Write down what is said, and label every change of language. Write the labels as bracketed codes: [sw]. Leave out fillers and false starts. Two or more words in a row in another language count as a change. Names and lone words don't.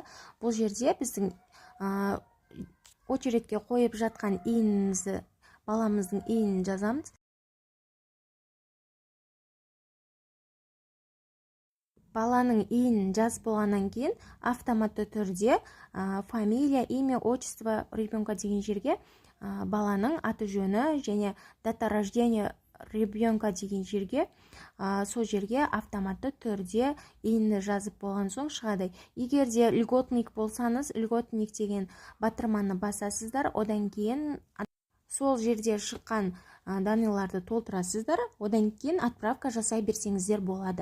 [kk] Бұл жерде біздің очередьке қойып жатқан иініңізді, баламыздың иінін жазамыз. Баланың иінін жазып болғаннан кейін автоматты түрде [ru] фамилия, имя, отчество ребенка [kk] деген жерге баланың аты жөні және [ru] дата рождения ребенка [kk] деген жерге сол жерге автоматты түрде иінді жазып болған соң шығады. Егер де льготник болсаңыз, льготник деген батырманы басасыздар, одан кейін сол жерде шыққан данныйларды толтырасыздар, одан кейін отправка жасай берсеңіздер болады.